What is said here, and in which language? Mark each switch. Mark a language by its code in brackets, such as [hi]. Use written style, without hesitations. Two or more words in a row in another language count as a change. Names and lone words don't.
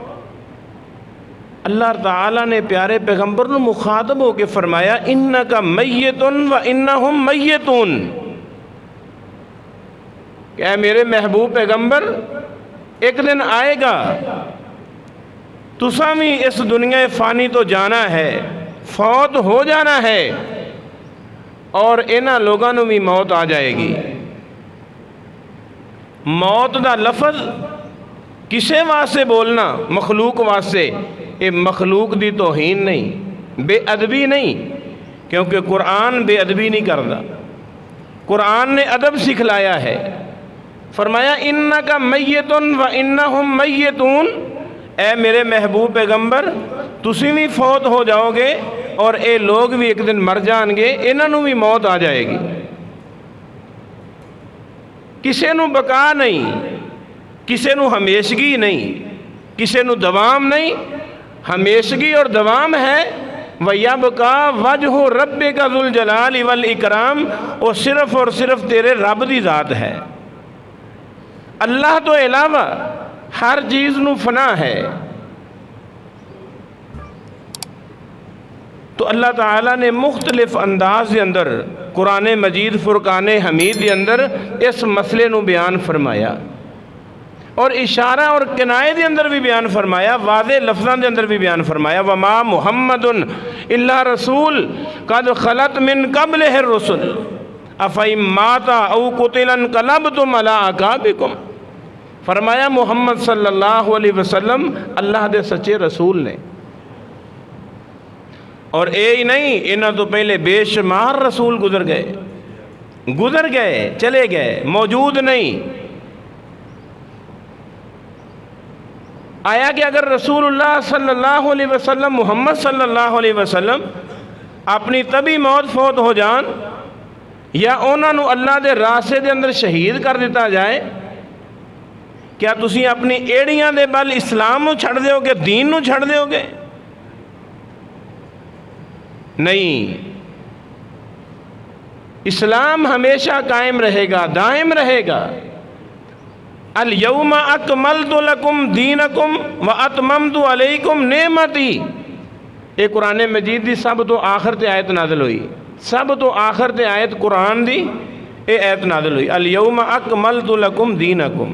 [pa] اللہ تعالیٰ نے پیارے پیغمبر نو مخاطب ہو کے فرمایا [ar] انک میت و انہم میتون، [pa] کہ اے میرے محبوب پیغمبر ایک دن آئے گا تساں بھی اس دنیا فانی تو جانا ہے، فوت ہو جانا ہے، اور انہاں لوگاں نو بھی موت آ جائے گی۔ موت دا لفظ کسے واسطے بولنا؟ مخلوق واسطے، یہ مخلوق دی توہین نہیں، بے ادبی نہیں، کیونکہ قرآن بے ادبی نہیں کرتا، قرآن نے ادب سکھلایا ہے۔ فرمایا [ar] انکا میتن و انہم میتون، [pa] اے میرے محبوب پیغمبر تسی بھی فوت ہو جاؤ گے اور اے لوگ بھی ایک دن مر جان گے، انہوں بھی موت آ جائے گی۔ ਕਿਸੇ ਨੂੰ ਬਕਾ ਨਹੀਂ, ਕਿਸੇ ਨੂੰ ਹਮੇਸ਼ਗੀ ਨਹੀਂ, ਕਿਸੇ ਨੂੰ ਦਵਾਮ ਨਹੀਂ। ਹਮੇਸ਼ਗੀ ਔਰ ਦਵਾਮ ਹੈ [ar] وَيَبْقَى وَجْهُ رَبِّكَ ذُو الْجَلَالِ وَالْإِكْرَامِ، [pa] وہ صرف اور صرف تیرے رب دی ذات ہے۔ اللہ تو علاوہ ہر چیز نو فنا ہے۔ تو اللہ تعالیٰ نے مختلف انداز دے اندر قرآن مجید فرقان حمید دے اندر اس مسئلے نو بیان فرمایا، اور اشارہ اور کنایے دے اندر بھی بیان فرمایا، واضح لفظاں دے اندر بھی بیان فرمایا [ar] وما محمد الا رسول قد خلت من قبلہ الرسل افئن مات او قتل انقلبتم علی اعقابکم۔ [pa] فرمایا محمد [ar] صلی اللہ علیہ وسلم [pa] اللہ دے سچے رسول نے، اور اے ہی نہیں، انہاں تو پہلے بے شمار رسول گزر گئے چلے گئے، موجود نہیں۔ آیا کہ اگر رسول اللہ [ar] صلی اللہ علیہ وسلم [pa] محمد [ar] صلی اللہ علیہ وسلم [pa] اپنی طبی موت فوت ہو جان، یا انہاں نو اللہ دے راستے دے اندر شہید کر دیتا جائے، کیا تسی اپنی ایڑیاں دے بل اسلام نو چھڑ دیو گے، دین نو چھڑ دیو گے؟ نہیں، اسلام ہمیشہ قائم رہے گا، دائم رہے گا۔ [ar] الیوم اکملت لکم دینکم واتممت علیکم نعمتی، [pa] یہ قرآن مجید دی سب تو آخر تے آیت نازل ہوئی، سب تو آخر تے آیت قرآن دی اے آیت نازل ہوئی، [ar] الیوم اکملت لکم دینکم۔